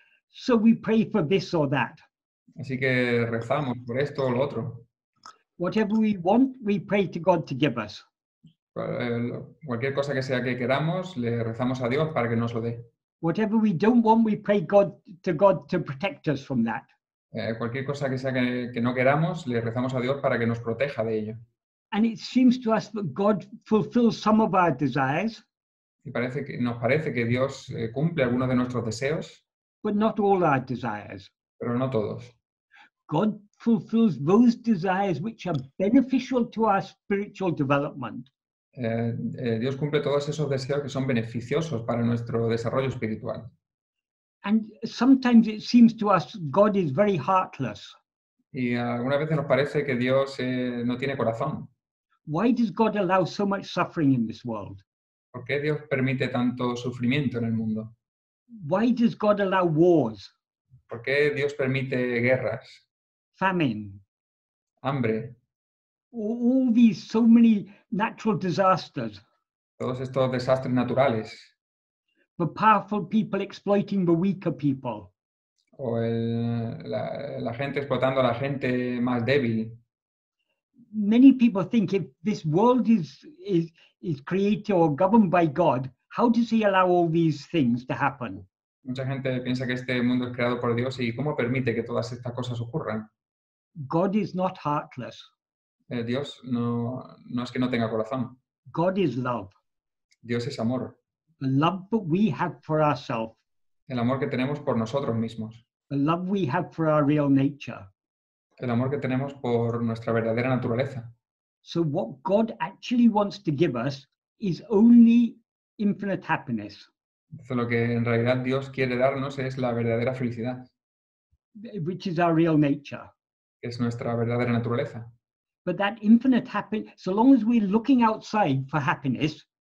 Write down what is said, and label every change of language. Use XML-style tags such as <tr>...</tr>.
<en>So we pray for this or that.</en> <es>Así que rezamos por esto o lo otro.</es> <en>Whatever we want, we pray to God to give us.</en> <es>Cualquier cosa que sea que queramos, le rezamos a Dios para que nos lo dé.</es> <en>Whatever we don't want, we pray to God to protect us from that.</en> <es>Cualquier cosa que sea que no queramos, le rezamos a Dios para que nos proteja de ello.</es> <en>And it seems to us that God fulfills some of our desires.</en> <es>Y nos parece que Dios cumple algunos de nuestros deseos.</es> <en>but not all our desires.</en> <es>pero no todos.</es> <en>God fulfills those desires which are beneficial to our spiritual development.</en> <es>Dios cumple todos esos deseos que son beneficiosos para nuestro desarrollo espiritual.</es> <en>And sometimes it seems to us God is very heartless.</en> <es>Y algunas veces nos parece que Dios no tiene corazón.</es> <en>Why does God allow so much suffering in this world?</en> <es>¿Por qué Dios permite tanto sufrimiento en el mundo?</es> <en>Why does God allow wars,</en> <es>¿Por qué Dios permite guerras,</es> <en>famine,</en> <es>hambre,</es> <en>all these so many natural disasters,</en> <es>todos estos desastres naturales?</es> <en>the powerful people exploiting the weaker people?</en> <es>O la gente explotando a la gente más débil.</es> <en>Many people think if this world is created or governed by God, how does he allow all these things to happen?</en> <es>Mucha gente piensa que este mundo es creado por Dios y ¿cómo permite que todas estas cosas ocurran?</es> <en>God is not heartless.</en> <es>Dios no es que no tenga corazón.</es> <en>God is love.</en> <es>Dios es amor.</es> <en>The love that we have for ourselves.</en> <es>El amor que tenemos por nosotros mismos.</es> <en>The love we have for our real nature.</en> <es>El amor que tenemos por nuestra verdadera naturaleza.</es> <en>So what God actually wants to give us is only infinite happiness.</en> <es>Entonces, lo que en realidad Dios quiere darnos es la verdadera felicidad,</es> <en>which is our real nature.</en> <es>que es nuestra verdadera naturaleza.</es> <en>But that infinite happiness, so long as we're looking outside for happiness,</en>